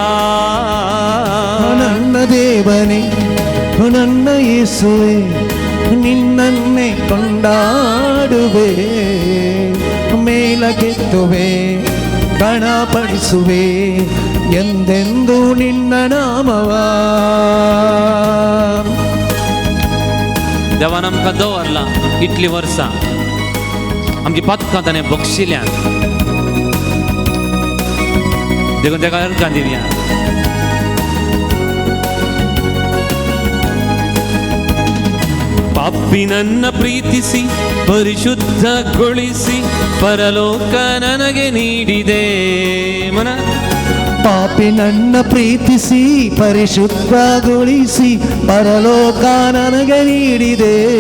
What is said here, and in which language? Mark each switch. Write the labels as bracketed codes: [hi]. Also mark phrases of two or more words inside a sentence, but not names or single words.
[kn] ನನ್ನ ದೇವನೇ ನನ್ನ ಯೇಸುವೆ ನಿನ್ನನ್ನೇ ಕೊಂಡಾಡುವೆ ಮೇಲಕ್ಕೆತ್ತುವೆ ಘನಪಡಿಸುವೆ ಎಂದೆಂದು ನಿನ್ನ ನಾಮವಾ [kok] देवान आमकां दवरलां इतलीं वर्सां आमची पथकां ताणें बक्षिल्यांत देखून तेका अर्गां दिवया [kn] ಪಾಪಿ ನನ್ನ ಪ್ರೀತಿಸಿ ಪರಿಶುದ್ಧಗೊಳಿಸಿ ಪರಲೋಕ ನನಗೆ ನೀಡಿದೆ ಮನ ಪಾಪಿ ನನ್ನ ಪ್ರೀತಿಸಿ ಪರಿಶುದ್ಧಗೊಳಿಸಿ ಪರಲೋಕ ನನಗೆ ನೀಡಿದೆ